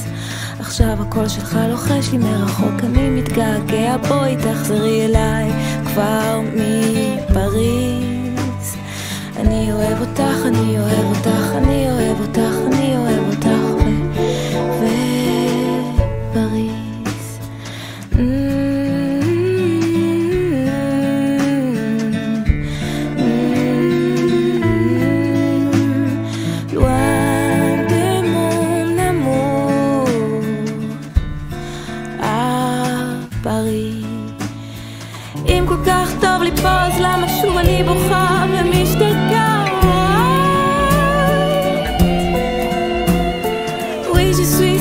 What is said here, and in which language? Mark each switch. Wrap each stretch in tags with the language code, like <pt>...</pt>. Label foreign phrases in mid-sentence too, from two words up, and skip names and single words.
<he>עכשיו הקול שלך לוחש לי מרחוק, אני מתגעגע, בואי תחזרי אליי כבר מפריז. אני אוהב אותך, אני אוהב אותך, אני אוהב אותך, אני אוהב אותך פריז.</he> <fr>Loin de mon amour à Paris.</fr> <he>אם כל כך טוב לי פה, אז למה שוב אני בוכה ומשתגעת?</he> <fr>Oui, je suis</fr>